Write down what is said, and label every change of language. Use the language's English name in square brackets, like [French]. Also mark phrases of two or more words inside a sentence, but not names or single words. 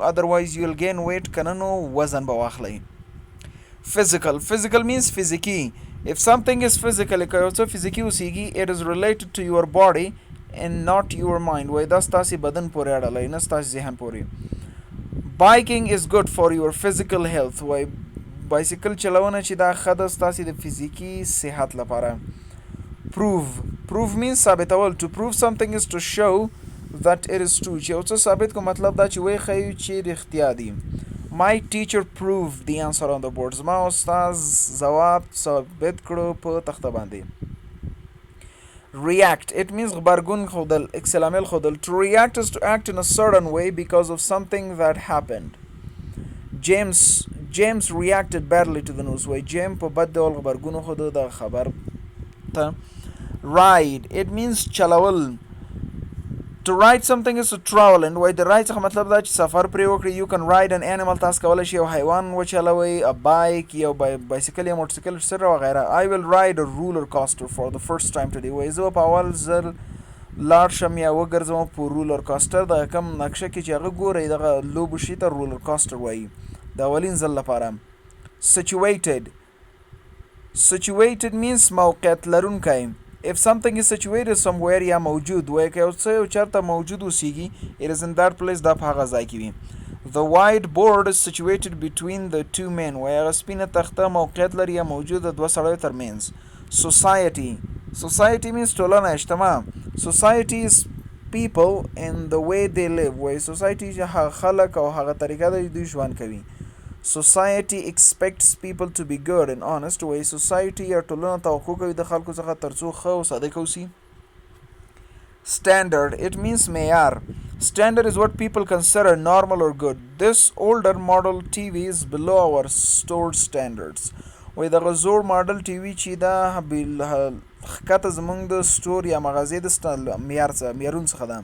[English] Otherwise you'll gain weight [Pashto] کنه نو وزن به واخلئ. [English] Physical means فزیکي. If something is physical [Pashto] که یو څه فزیکي اوسیږي [English] it is related to your body and not your mind. [Pashto] وای دا ستاسې بدن پورې اړه لري نه ستاسې ذهن پورې. [English] Biking is good for your physical health. [Pashto] وای بایسیکل چلونه چې دا ښه ده ستاسې د فزیکي صحت لپاره. [English] Prove means ثابتول. To prove something is to show that it is true. [Pashto] چې یو څه ثابت کو مطلب دا چې وایي ښیو چې رښتیا دي. [English] My teacher proved the answer on the board. [Pashto] زما استاد ځواب ثابت کړو په تخته باندې. [English] React it means [Pashto] غبرګون ښودل عکس العمل ښودل. [English] To react is to act in a certain way because of something that happened. James reacted badly to the news. [Pashto] وای جیم په بد ډول غبرګون وښوده د خبر ته. [English] Ride it means چلول. To ride something is to travel and [Pashto] وای د ride څخه مطلب دا چې سفر پرې وکړي. [English] You can ride an animal. [Pashto] تاسو کولی شئ یو حیوان وچلوئ. [English] A bike [Pashto] یو بایسکل یا موټرسایکل سره وغیره. [English] I will ride a roller coaster for the first time today. [Pashto] وای زه په اول ځل لاړ شم یا وګرځم په رولر کاستر. د کوم نقشه کې چې هغه ګورئ دغه لوبو شي ته رولر کاستر وایي د اولین ځل لپاره. [English] Situated. Situated means [Pashto] موقعیت لرونکی. [English] If something is situated somewhere [Pashto] یا موجود وای که یو څه یو چېرته موجود اوسیږي [English] it is in that place [Pashto] دا په هغه ځای کې وي. [English] The white board is situated between the two men. [Pashto] وای هغه سپینه تخته موقعیت لري یا موجود د دوه سړیو ترمنځ. [English] Society. Society means [Pashto] ټولنه اجتماع. [English] Society is people and the way they live. [Pashto] وای society چې هغه خلک او هغه طریقه ده دوی ژوند کوي. [English] Society expects people to be good and honest. [Pashto] وای society یا ټولنه توقع کوي د خلکو څخه ترڅو ښه او صادق اوسي. [English] Standard. It means معیار. Standard is what people consider normal or good. This older model TV is below our stored standards. [Pashto] وای دغه زوړ [English] model TV [Pashto] چې دا ښکته زموږ د سټور یا مغازې د معیارونو څخه ده.